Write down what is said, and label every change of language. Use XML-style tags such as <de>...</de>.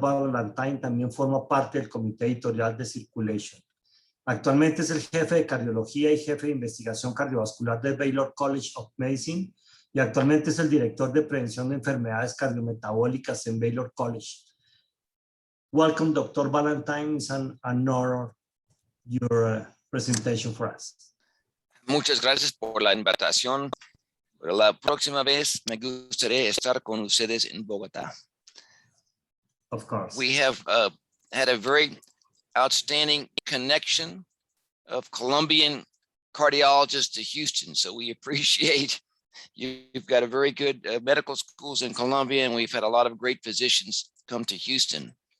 <es>Ballantyne también forma parte del comité editorial de Circulation. Actualmente es el jefe de cardiología y jefe de investigación cardiovascular de Baylor College of Medicine y actualmente es el director de prevención de enfermedades cardiometabólicas en Baylor College.</es> <en>Welcome, Dr. Ballantyne. It's an honor your presentation for us.</en> <es>Muchas gracias por la invitación. Pero la próxima vez me gustaría estar con ustedes en Bogotá.</es> <en>Of course. We have had a very outstanding connection of Colombian cardiologists to Houston, so we appreciate you've got a very good medical schools in Colombia, and we've had a lot of great physicians come to Houston.</en>